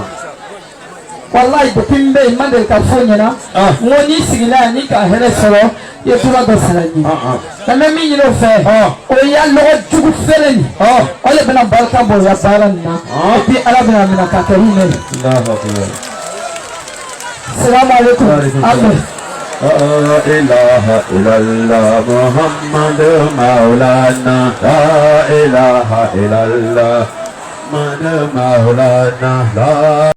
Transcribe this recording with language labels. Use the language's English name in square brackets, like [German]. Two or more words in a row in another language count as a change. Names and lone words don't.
[Bambara] Wallahi depuis n bɛ yen n ma deli ka fɔ ɲɛna n ko n'i sigila yan n'i ka hɛrɛ sɔrɔ i ye tura dɔ sara n ye nka n bɛ min ɲini o fɛ o y'a lɔgɔ jugu feere nin o de bɛna barika bɔ o ya baara nin na [French] et puis [Bambara] ala bɛna minɛ k'a kɛ hinɛ ye. [Arabic] سلام عليكم آمين. لا إله إلا الله محمد مولانا لا إله إلا الله محمد مولانا لا